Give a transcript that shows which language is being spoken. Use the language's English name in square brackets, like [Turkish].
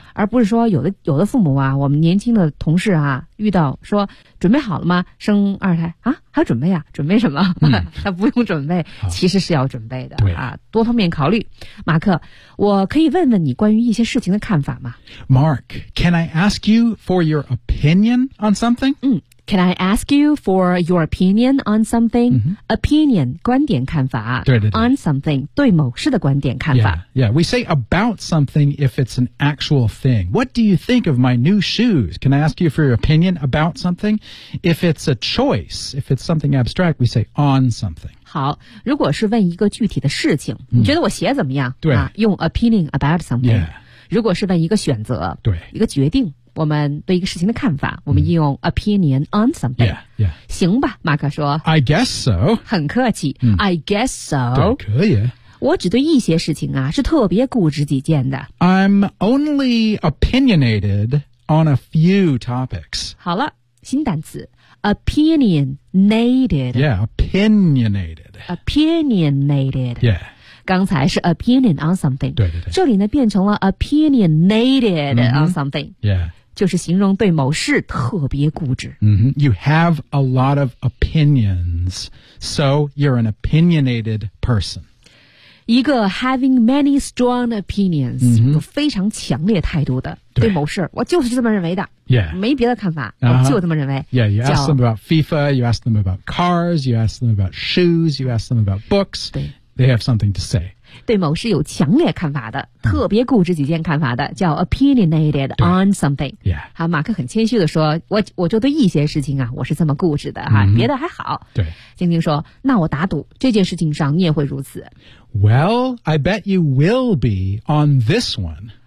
[Chinese] 而不是说有的父母啊，我们年轻的同事啊，遇到说准备好了吗？生二胎啊？还准备啊？准备什么？他不用准备，其实是要准备的对啊，多方面考虑。马克，我可以问问你关于一些事情的看法吗 [English] ？Mark, can I ask you for your opinion on something? Can I ask you for your opinion on something?、 Mm-hmm. [Chinese] Opinion, 观点看法 [English] on something, [Chinese] 对某事的观点看法 [English] Yeah, we say about something if it's an actual thing. What do you think of my new shoes? Can I ask you for your opinion about something? If it's a choice, if it's something abstract, we say on something. [Chinese] 好，如果是问一个具体的事情、你觉得我鞋怎么样对、用 [English] opinion about something、 yeah. [Chinese] 如果是问一个选择对一个决定我们对一个事情的看法我们应用 opinion on something [English] yeah, yeah. [Chinese] 行吧马克说 [English] I guess so [Chinese] 很客气、 [English] I guess so [Chinese] 对可以我只对一些事情啊是特别固执己见的 [English] I'm only opinionated on a few topics [Chinese] 好了新单词 opinionated [English] yeah opinionated opinionated yeah [Chinese] 刚才是 [English] opinion on something [Chinese] 对对对这里呢变成了 [English] opinionated on something、 yeah. [Chinese] 就是形容对某事特别固执。 [English] Mm-hmm. You have a lot of opinions, so you're an opinionated person. [Chinese] 一个 [English] having many strong opinions,、 mm-hmm. [Chinese] 有非常强烈态度的 对某事，我就是这么认为的。 [English] Yeah. [Chinese] 没别的看法、uh-huh. 我就这么认为。 [English] Yeah, you ask them about FIFA, you ask them about cars, you ask them about shoes, you ask them about books. [Chinese] 对。 [English] They have something to say. [Chinese] 对某事有强烈看法的、嗯、特别固执己见看法的叫 [English] opinionated on something. Yeah. [Chinese] 好，马克很谦虚地说 我就对一些事情啊我是这么固执的哈、 mm-hmm. 别的还好。对。晶晶说那我打赌这件事情上你也会如此。 [English] Well, I bet you will be on this one.